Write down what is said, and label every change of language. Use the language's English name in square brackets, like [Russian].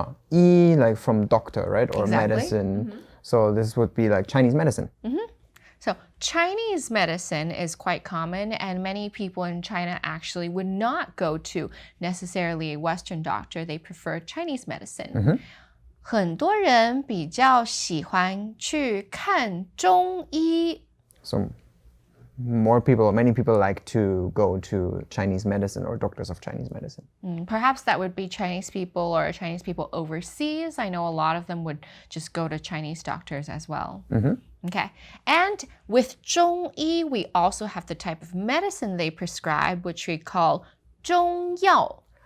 [English] Yi like from doctor, right? Or Exactly. medicine. So this would be like Chinese medicine. So Chinese medicine is quite common, and many people in China actually would not go to necessarily a Western doctor. They prefer Chinese medicine. [Chinese] 很多人比较喜欢去看中医. [English] So many people like to go to Chinese medicine or doctors of Chinese medicine. Perhaps that would be Chinese people or Chinese people overseas. I know a lot of them would just go to Chinese doctors as well. Okay. And with 中医, we also have the type of medicine they prescribe, which we call 中药.